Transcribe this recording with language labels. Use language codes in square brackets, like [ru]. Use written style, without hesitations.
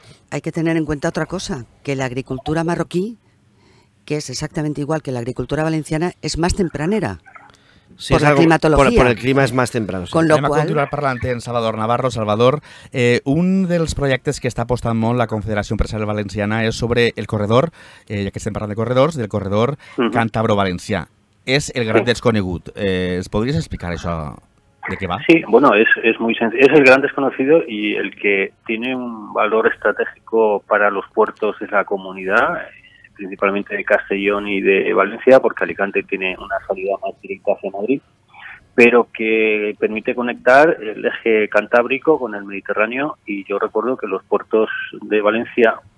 [es] Hay que tener en cuenta otra cosa, que la agricultura marroquí, que es exactamente igual que la agricultura valenciana, es más tempranera. Sí, por la climatología. Por el clima [ca] és més [es] temprano. Sí. Con lo [ca] Anem a continuar parlant amb Salvador Navarro. Salvador, un dels projectes que està apostant molt la Confederació Empresarial Valenciana és sobre el corredor, ja que estem parlant de corredors, del corredor càntabro-valencià. És el gran desconegut. ¿Es podries explicar això? ¿De qué va? [es] Sí, bueno, es muy sencillo. Es el gran desconocido y el que tiene un valor estratégico para los puertos de la comunidad, principalmente de Castellón y de Valencia, porque Alicante tiene una salida más directa hacia Madrid, pero que permite conectar el eje cantábrico con el Mediterráneo. Y yo recuerdo que los puertos de Valencia